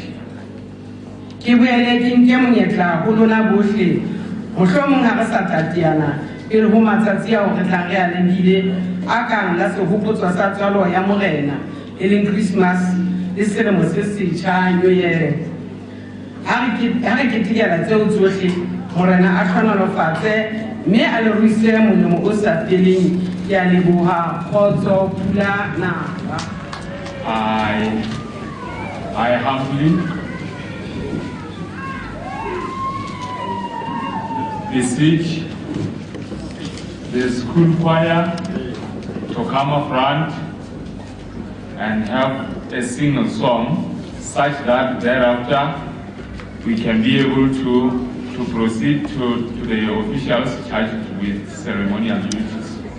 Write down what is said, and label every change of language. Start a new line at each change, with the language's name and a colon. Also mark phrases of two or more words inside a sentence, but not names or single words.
Southern Sotho: Ke boele ke nke monyetla ho lona bohle, mohlomong ha re sa tateana pele ho matsatsi ao re tlang re a lebile a kang la sehopotswa sa tswalo ya morena, e leng Christmas le selemo se setjha,
English: New Year.
Southern Sotho: Ha re ketekela tseo tsohle, morena a hlonolofatse mme a le ruise molemo o sa feleng. Ke a leboha. Kgotso, pula naha.
English: I humbly beseech the school choir to come up front and have a single song such that thereafter we can be able to to proceed to the officials charged with ceremonial duties.